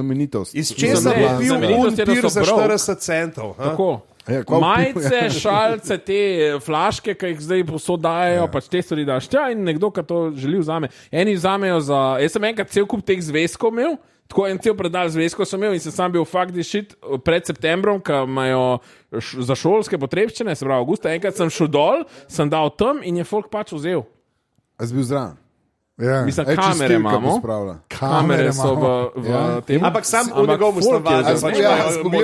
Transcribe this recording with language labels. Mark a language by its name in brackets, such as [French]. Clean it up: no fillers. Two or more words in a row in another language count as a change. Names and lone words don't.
[Slovenian] Iz česa bi bil un pir za 40 centov? Tako. Majice, šalce, te flaške, ki jih zdaj posodajajo, pač te stvari daš tja in nekdo, ki to želi vzame. Eni vzamejo jaz sem enkrat cel kup teh zvezkov imel, tako en cel predal zvezkov sem imel in sem sam bil [English] fuck this shit [Slovenian] pred septembrom, ki imajo za šolske potrebščine, se pravi avgusta, enkrat sem šel dol, sem dal tam in je folk pač vzel. A si bil zraven? Ja. Mislim, kamere imamo. Kamere so v tem. Ampak sam v njegovu stanovanju.